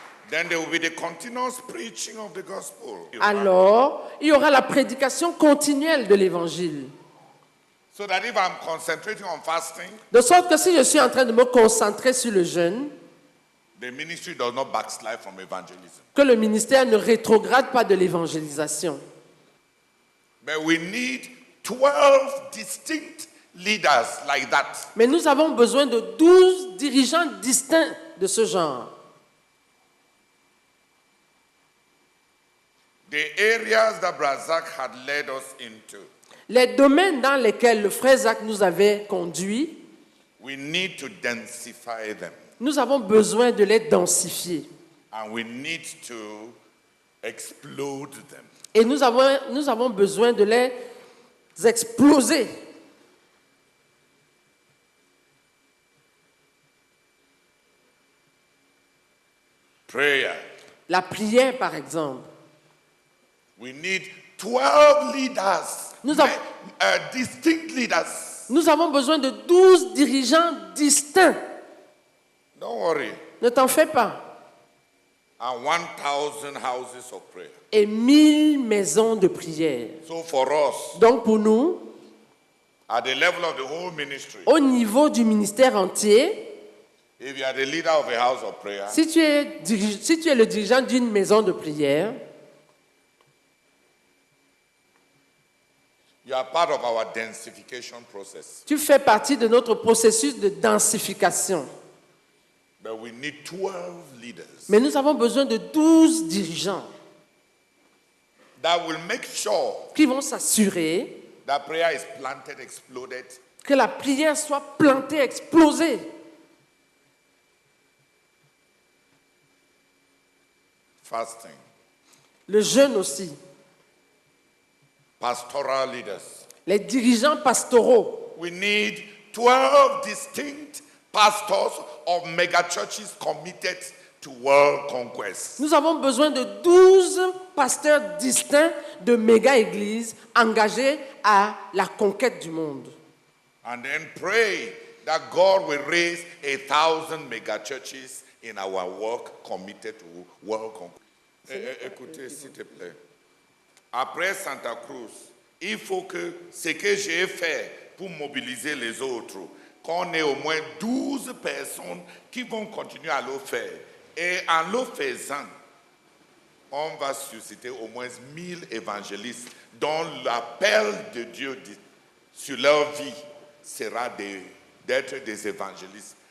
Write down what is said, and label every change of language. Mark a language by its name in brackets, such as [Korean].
[English] then there will be the continuous preaching of the gospel. [French] Alors, il y aura la prédication continuelle de l'évangile. [English] So that if I'm concentrating on fasting, [French] De sorte que si je suis en train de me concentrer sur le jeûne, [English] the ministry does not backslide from evangelism. [French] que le ministère ne rétrograde pas de l'évangélisation. [English] But we need 12 distinct leaders like that. [French] Mais nous avons besoin de 12 dirigeants distincts de ce genre. [English] The areas that Brazak had led us into, [French] Les domaines dans lesquels le frère Zach nous avait conduits, [English] we need to densify them. [French] nous avons besoin de les densifier. [English] And we need to explode them. [French] Et nous avons besoin de les exploser. [English] Prayer. [French] La prière, par exemple. [English] We need 12 leaders, [French] Nous avons- [English] distinct leaders. [French] Nous avons besoin de 12 dirigeants distincts. [English] Don't worry. [French] Ne t'en fais pas. [English] And 1,000 houses of prayer. [French] Et 1000 maisons de prière. [English] So for us, [French] Donc pour nous, [English] at the level of the whole ministry, [French] au niveau du ministère entier, [English] if you are the leader of a house of prayer, [French] si tu es le dirigeant d'une maison de prière, [English] You are part of our densification process. [French] Tu fais partie de notre processus de densification. [English] But we need 12 leaders [French] Mais nous avons besoin de 12 dirigeants [English] that will make sure [French] qui vont s'assurer [English] that prayer is planted, exploded, [French] que la prière soit plantée, explosée. [English] fasting, [French] Le jeûne aussi. [English] pastoral leaders. [French] Les dirigeants pastoraux. [English] We need 12 distinct pastors of megachurches committed to world conquest. [French] Nous avons besoin de 12 pasteurs distincts de méga-églises engagés à la conquête du monde. [English] And then pray that God will raise 1,000 megachurches in our work committed to world conquest. [French] Écoutez, s'il te plaît. Après Santa Cruz, il faut que ce que j'ai fait pour mobiliser les autres, qu'on ait au moins 12 personnes qui vont continuer à le faire. Et en le faisant, on va susciter au moins 1000 évangélistes dont l'appel de Dieu sur leur vie sera d'être des évangélistes.